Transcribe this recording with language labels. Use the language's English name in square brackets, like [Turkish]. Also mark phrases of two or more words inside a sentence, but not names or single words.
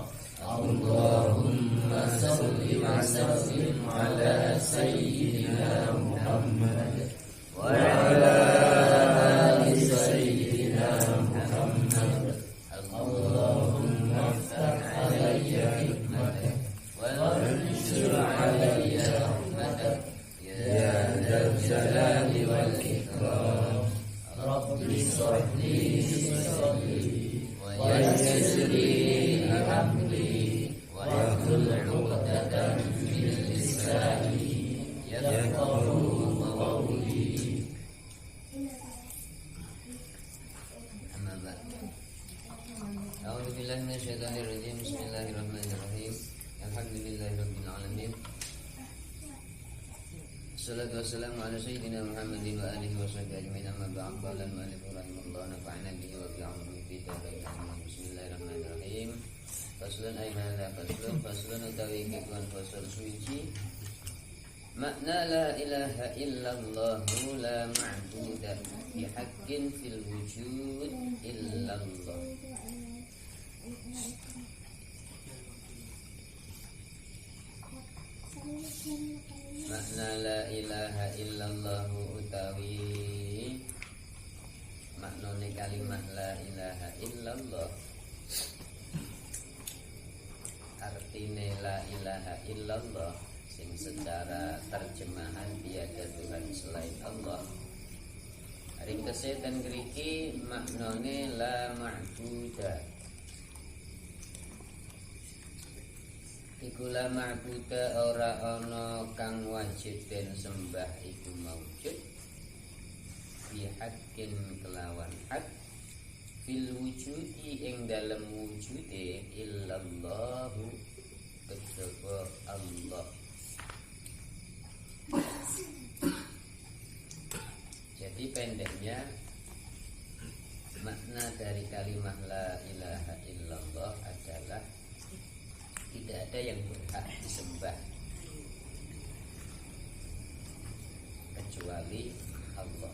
[Arabic] اللهم صل وسلم على سيدنا محمد وعلى آل سيدنا محمد. اللهم افتح علي حكمتك وانشر علي رحمتك يا ذا الجلال والإكرام. رب اشرح لي صدري ويسر لي أمري واحلل عقدة من لساني يفقهوا قولي. أما بعد. أعوذ بالله من الشيطان الرجيم. بسم الله الرحمن الرحيم. الحمد لله رب العالمين. والصلاة والسلام على سيدنا محمد وعلى آله وصحبه أجمعين. أما بعد. قال المؤلف رحمه الله نفعنا به وبعلومه في الدارين آمين. بسم الله الرحمن الرحيم. فصل أيمنا فصل [Javanese] utawi kekuan fasal suci. [Arabic] معنى لا إله إلا الله لا معبود بحق في الوجود إلا الله. [Javanese] Makna [Arabic] لا إله إلا الله [Javanese] utawi maknane kalimat [Arabic] لا إله إلا الله. [Indonesian] Artine [Arabic] لا إله إلا الله [Indonesian] sing secara terjemahan tiada Tuhan selain Allah. [Javanese] Ringkese ten ngriki maknane [Arabic] لا معبود. [Javanese] Iku [Arabic] لا معبود [Javanese] ora ana kang wajib den sembah iku [Arabic] موجود بحق [Javanese] kelawan hak [Arabic] في الوجود [Javanese] ing dalem wujude illallahu kejaba Allah. [Indonesian] Jadi pendeknya makna dari kalimat [Arabic] لا إله إلا الله [Indonesian] adalah tidak ada yang berhak disembah kecuali Allah.